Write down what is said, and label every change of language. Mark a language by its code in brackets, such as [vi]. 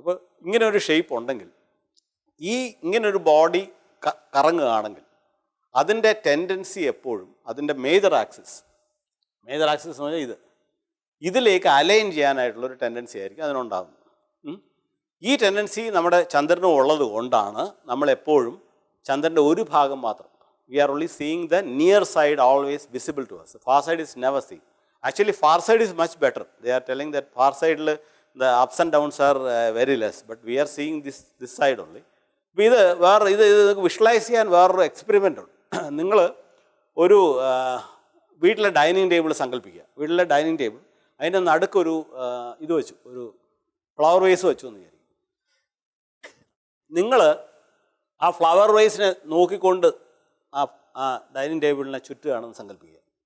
[ml] അപ്പോൾ ഇങ്ങനെ ഒരു ഷേപ്പ് ഉണ്ടെങ്കിൽ, ഇങ്ങനൊരു ബോഡി കറങ്ങുകയാണെങ്കിൽ അതിൻ്റെ ടെൻഡൻസി എപ്പോഴും അതിൻ്റെ മേജർ ആക്സിസ് എന്ന് പറഞ്ഞാൽ ഇതിലേക്ക് അലൈൻ ചെയ്യാനായിട്ടുള്ളൊരു ടെൻഡൻസി ആയിരിക്കും അതിനുണ്ടാകുന്നത്. ഈ ടെൻഡൻസി നമ്മുടെ ചന്ദ്രനും ഉള്ളത് കൊണ്ടാണ് നമ്മളെപ്പോഴും ചന്ദ്രൻ്റെ ഒരു ഭാഗം മാത്രം, [en] we are only seeing the near side always visible to us. Far side is never seen. Actually far side is much better. They are telling that far side the ups and downs are very less, but we are seeing this side only. [ml] അപ്പോൾ ഇത് visualise ചെയ്യാൻ വേറൊരു experiment ഉണ്ട്. നിങ്ങൾ ഒരു വീട്ടിലെ dining table സങ്കല്പിക്കുക. വീട്ടിലെ ഡൈനിങ് ടേബിൾ, അതിൻ്റെ നടുക്കൊരു ഇത് വെച്ചു, ഒരു ഫ്ലവർ വേസ് വെച്ചു എന്ന് വിചാരിക്കും. നിങ്ങൾ ആ ഫ്ലവർ വേസിനെ നോക്കിക്കൊണ്ട് ആ ഡൈനിങ് ടേബിളിനെ ചുറ്റുകയാണെന്ന് സങ്കല്പിക്കുക.